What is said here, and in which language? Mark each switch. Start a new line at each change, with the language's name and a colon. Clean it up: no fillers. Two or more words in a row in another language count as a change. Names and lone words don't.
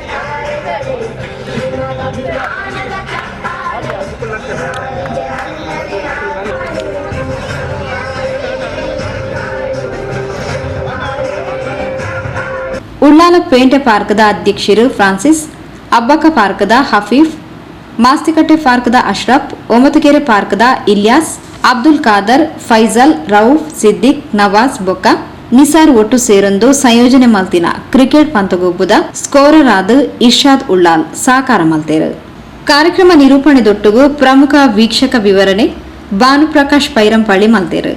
Tulu: ಉಳ್ಳಾಲ ಪೇಂಟೆ ಪಾರ್ಕ್ದ ಅಧ್ಯಕ್ಷರು ಫ್ರಾನ್ಸಿಸ್, ಅಬ್ಬಕ್ಕ ಪಾರ್ಕ್ದ ಹಫೀಫ್, ಮಾಸ್ತಿಕಟ್ಟೆ ಪಾರ್ಕ್ದ ಅಶ್ರಫ್, ಒಮತುಕೆರೆ ಪಾರ್ಕ್ದ ಇಲ್ಯಾಸ್, ಅಬ್ದುಲ್ ಖಾದರ್, ಫೈಜಲ್, ರೌಫ್, ಸಿದ್ದಿಕ್, ನವಾಜ್ ಬೊಕ್ಕ ನಿಸಾರ್ ಒಟ್ಟು ಸೇರೊಂದು ಸಂಯೋಜನೆ ಮಲ್ತಿನ ಕ್ರಿಕೆಟ್ ಪಂತಗೊಬ್ಬುದ ಸ್ಕೋರರ್ ಆದ ಇರ್ಷಾದ್ ಉಳ್ಳಾಲ್ ಸಾಕಾರ ಮಲ್ತೇರು. ಕಾರ್ಯಕ್ರಮ ನಿರೂಪಣೆ ದೊಟ್ಟುಗು ಪ್ರಮುಖ ವೀಕ್ಷಕ ವಿವರಣೆ ಭಾನುಪ್ರಕಾಶ್ ಪೈರಂಪಳ್ಳಿ ಮಲ್ತೇರು.